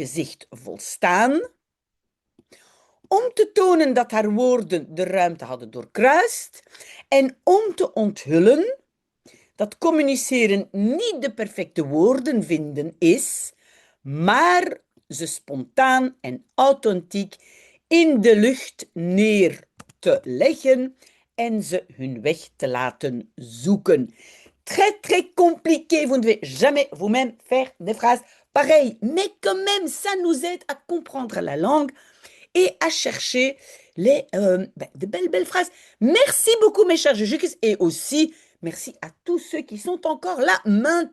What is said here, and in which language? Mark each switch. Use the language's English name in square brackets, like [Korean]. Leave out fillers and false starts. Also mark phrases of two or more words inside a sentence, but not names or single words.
[Dutch] gezicht volstaan, om te tonen dat haar woorden de ruimte hadden doorkruist en om te onthullen dat communiceren niet de perfecte woorden vinden is, maar ze spontaan en authentiek in de lucht neer te leggen en ze hun weg te laten zoeken. [French] Très, très compliqué. Vous ne devez jamais vous-même faire des phrases pareilles. Mais quand même, ça nous aide à comprendre la langue et à chercher de belles, belles phrases. Merci beaucoup, mes chers Juju, et aussi merci à tous ceux qui sont encore là maintenant.